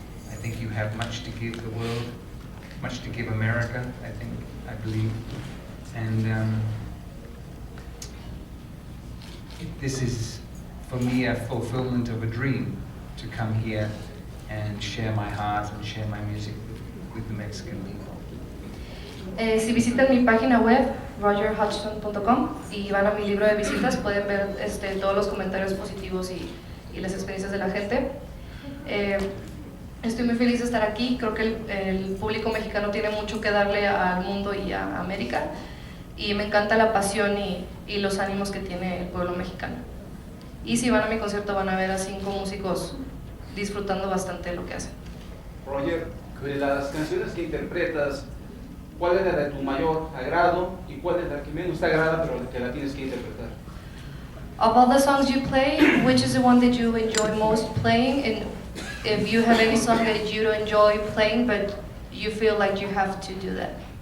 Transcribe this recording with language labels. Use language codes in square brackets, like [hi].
[en] I think you have much to give the world, much to give America, I believe. And this is, for me, a fulfillment of a dream, to come here and share my heart and share my music with the Mexican people. [es] Si visitan mi página web, rogerhodgson.com, y van a mi libro de visitas, pueden ver todos los comentarios positivos y las experiencias de la gente. Estoy muy feliz de estar aquí. Creo que el público mexicano tiene mucho que darle al mundo y a América, y me encanta la pasión y los ánimos que tiene el pueblo mexicano. Y si van a mi concierto van a ver a 5 músicos disfrutando bastante de lo que hacen. Roger, de las canciones que interpretas, ¿cuál es la de tu mayor agrado y cuál es la que menos te agrada pero que la tienes que interpretar? [en] Of all the songs you play, which is the one that you enjoy most playing, and if you have any song that you don't enjoy playing but you feel like you have to do that?